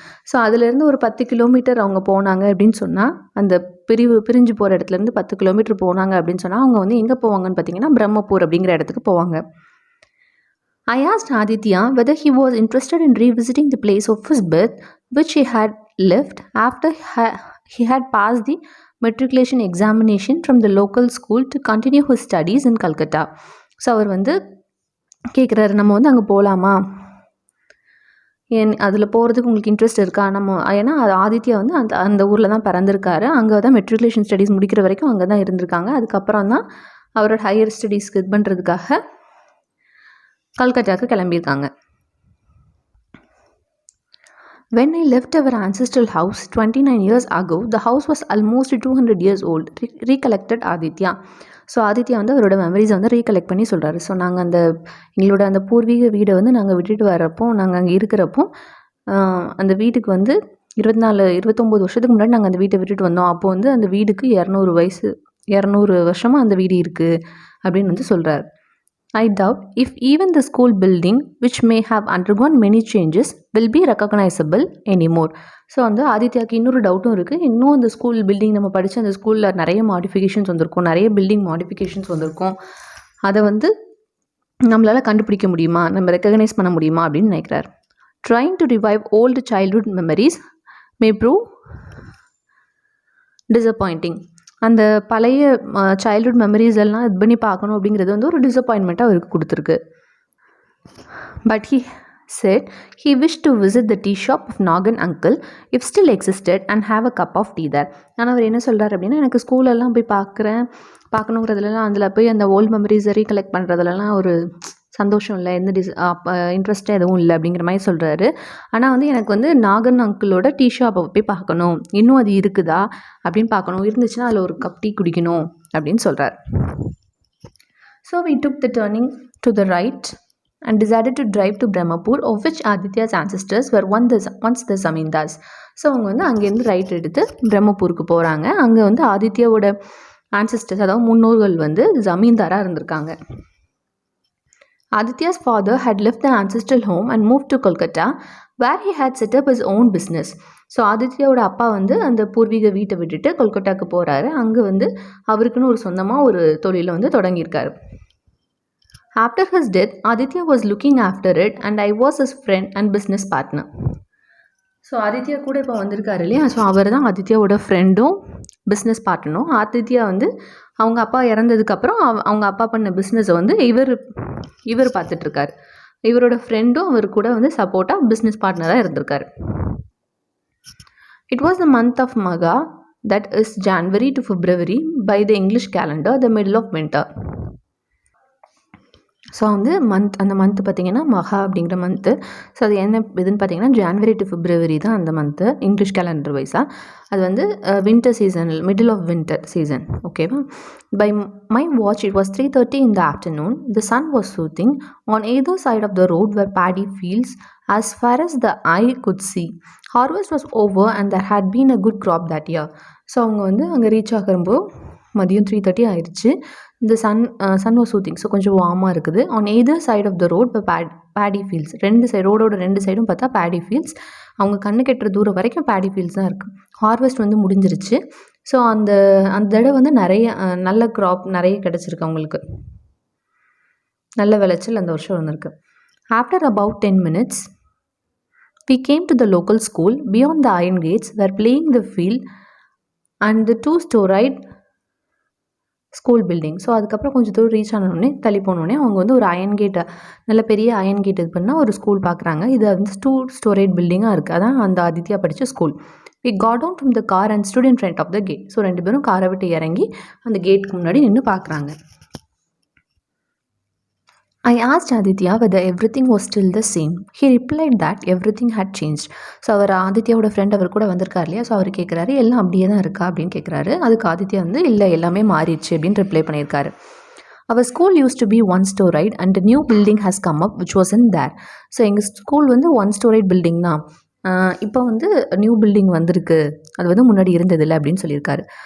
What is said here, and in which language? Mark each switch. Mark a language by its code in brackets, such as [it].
[ta] So அதுலேருந்து ஒரு 10 kilometre அவங்க போனாங்க அப்படின்னு சொன்னால், அந்த பிரிஞ்சு போகிற இடத்துலேருந்து 10 கிலோமீட்டர் போனாங்க அப்படின்னு சொன்னால் அவங்க வந்து எங்கே போவாங்கன்னு பார்த்தீங்கன்னா பிரம்மபூர் அப்படிங்கிற இடத்துக்கு போவாங்க. [en] I asked Aditya whether he was interested in revisiting the place of his birth, which he had left after he had passed the matriculation examination from the local school to continue his studies in Calcutta. [ta] So அவர் வந்து கேட்குறாரு, நம்ம வந்து அங்கே போகலாமா, அதில் போகிறதுக்கு உங்களுக்கு interest இருக்கா? ஏன்னா ஆதித்யா வந்து அந்த ஊரில் தான் பிறந்திருக்காரு. அங்கே தான் மெட்ரிகுலேஷன் ஸ்டடீஸ் முடிக்கிற வரைக்கும் அங்கே தான் இருந்திருக்காங்க. அதுக்கப்புறம் தான் அவரோட ஹையர் ஸ்டடீஸ்க்கு இது பண்ணுறதுக்காக கல்கட்டாவுக்கு கிளம்பியிருக்காங்க. [en] When I left our ancestral house 29 years ago, the house was almost 200 years old, recollected Aditya. [ta] So Aditya வந்து அவரோட மெமரிஸை வந்து ரீகலெக்ட் பண்ணி சொல்கிறாரு. ஸோ நாங்கள் எங்களோட அந்த பூர்வீக வீடை வந்து நாங்கள் விட்டுட்டு வரப்போ, நாங்கள் அங்கே இருக்கிறப்போ அந்த வீட்டுக்கு வந்து 29 வருஷத்துக்கு முன்னாடி நாங்கள் அந்த வீட்டை விட்டுட்டு வந்தோம். அப்போது வந்து அந்த வீடுக்கு 200 வருஷமாக அந்த வீடு இருக்குது அப்படின்னு வந்து சொல்கிறார். [en] I doubt if even the school building, which may have undergone many changes, will be recognizable anymore. [ta] So வந்து ஆதித்யாவுக்கு இன்னொரு டவுட்டும் இருக்குது. இன்னும் அந்த ஸ்கூல் பில்டிங் நம்ம படித்த அந்த ஸ்கூலில் நிறைய மாடிஃபிகேஷன்ஸ் வந்திருக்கும், நிறைய பில்டிங் மாடிஃபிகேஷன்ஸ் வந்திருக்கும். அதை வந்து நம்மளால் கண்டுபிடிக்க முடியுமா, நம்ம ரெக்கக்னைஸ் பண்ண முடியுமா அப்படின்னு நினைக்கிறார். [en] Trying to revive old childhood memories may prove disappointing. [ta] அந்த பழைய சைல்ட்ஹுட் மெமரிஸ் எல்லாம் இது பண்ணி பார்க்கணும் அப்படிங்கிறது வந்து ஒரு டிசப்பாயின்மெண்ட்டாக அவருக்கு கொடுத்துருக்கு. [en] But he said he wished to visit the tea shop of Nagan uncle if still existed and have a cup of tea there. [ta] ஆனால் அவர் என்ன சொல்கிறார் அப்படின்னா, எனக்கு ஸ்கூலெல்லாம் போய் பார்க்கணுங்கிறதுலாம் அதில் போய் அந்த ஓல்டு மெமரிஸை ரீகலெக்ட் பண்ணுறதுலலாம் ஒரு சந்தோஷம் இல்லை, எந்த இன்ட்ரெஸ்ட்டாக எதுவும் இல்லை அப்படிங்கிற மாதிரி சொல்கிறாரு. ஆனால் வந்து எனக்கு வந்து நாகன் அங்கிளோட டீ ஷாப்பை போய் பார்க்கணும், இன்னும் அது இருக்குதா அப்படின்னு பார்க்கணும், இருந்துச்சுன்னா அதில் ஒரு கப் டீ குடிக்கணும் அப்படின்னு சொல்கிறார். [en] So we took the turning to the right and decided to drive to Brahmapur, of which Aditya's ancestors were once the zamindars. [ta] So அவங்க வந்து அங்கேருந்து ரைட் எடுத்து பிரம்மபூருக்கு போகிறாங்க. அங்கே வந்து ஆதித்யாவோட ஆன்சஸ்டர்ஸ், அதாவது முன்னோர்கள் வந்து ஜமீன்தாராக இருந்திருக்காங்க. [en] Aditya's father had left the ancestral home and moved to Kolkata, where he had set up his own business. [ta] So ஆதித்யாவோட அப்பா வந்து அந்த பூர்வீக வீட்டை விட்டுட்டு கொல்கட்டாவுக்கு போகிறாரு. அங்கே வந்து அவருக்குன்னு ஒரு சொந்தமாக ஒரு தொழிலை வந்து தொடங்கியிருக்காரு. [en] After his death, Aditya was looking after it and I was his friend and business partner. [ta] So Aditya கூட இப்போ வந்திருக்காரு இல்லையா, ஸோ அவர் தான் ஆதித்யாவோட ஃப்ரெண்டும் பிஸ்னஸ் பார்ட்னரும். ஆதித்யா வந்து அவங்க அப்பா இறந்ததுக்கப்புறம் அவங்க அப்பா பண்ண பிஸ்னஸை வந்து இவர் பார்த்துட்ருக்காரு. இவரோட ஃப்ரெண்டும் அவர் கூட வந்து சப்போர்ட்டாக பிஸ்னஸ் பார்ட்னராக இருந்திருக்காரு. [en] It was the month of Magha, that is January to February by the English calendar, the middle of winter. [ta] So வந்து அந்த மந்த்து பார்த்திங்கன்னா மகா அப்படிங்கிற மந்த்து. ஸோ அது என்ன இதுன்னு பார்த்திங்கன்னா ஜான்வரி டு ஃபிப்ரவரி தான் அந்த மந்த்து இங்கிலீஷ் கேலண்டர் வைஸாக. அது வந்து வின்டர் சீசனில் [en] middle of winter season, [ta] ஓகேவா. [en] By my watch it was 3:30 in the afternoon. The sun was soothing on either side of the road were paddy fields as far as the eye could see. Harvest was over and there had been a good crop that year. [ta] So அவங்க வந்து அங்கே reach ஆகும்போது மதியம் 3:30 ஆயிடுச்சு. இந்த [en] sun was soothing, [ta] so கொஞ்சம் வார்மாக இருக்குது. [en] on either side of the road [ta] இப்போ பேடி ஃபீல்ட்ஸ், ரோடோட ரெண்டு சைடும் பார்த்தா பேடி ஃபீல்ட்ஸ். அவங்க கண்ணு கெட்டுற தூரம் வரைக்கும் பேடி ஃபீல்ட்ஸ் தான் இருக்குது. ஹார்வெஸ்ட் வந்து முடிஞ்சிருச்சு. ஸோ அந்த தடவை வந்து நிறைய நல்ல க்ராப் நிறைய கிடச்சிருக்கு அவங்களுக்கு, நல்ல விளைச்சல் அந்த வருஷம் வந்திருக்கு. [en] After about 10 minutes we came to the local school beyond the iron gates were playing the field and the 2-storied school building. [ta] So அதுக்கப்புறம் கொஞ்சம் தூரம் ரீச் ஆனோடனே தள்ளி போனோடனே அவங்க வந்து ஒரு அயன் கேட்டை, நல்ல பெரிய அயன் கேட் இது பண்ணால் ஒரு ஸ்கூல் பார்க்குறாங்க. இது வந்து 2-storied பில்டிங்காக இருக்குது. அதான் அந்த ஆதித்யா படித்த school. [en] We got down from the car and stood in front of the gate. [ta] So ரெண்டு பேரும் காரை விட்டு இறங்கி அந்த கேட்டுக்கு முன்னாடி நின்று பார்க்குறாங்க. [en] I asked Aditya whether everything was still the same. He replied that everything had changed. [ta] So our ஆதித்யாவோட friend அவர் கூட வந்திருக்கார் இல்லையா, ஸோ அவர் கேட்குறாரு எல்லாம் அப்படியே தான் இருக்கா அப்படின்னு கேட்குறாரு. அதுக்கு ஆதித்யா வந்து இல்லை எல்லாமே மாறிடுச்சு அப்படின்னு ரிப்ளை பண்ணியிருக்காரு. [en] அவர் school use to be 1-storied and a new building has come up which wasn't there. [ta] So எங்கள் ஸ்கூல் வந்து 1-storied பில்டிங் தான், இப்போ வந்து நியூ பில்டிங் வந்திருக்கு, அது வந்து முன்னாடி இருந்ததில்லை அப்படின்னு சொல்லியிருக்காரு.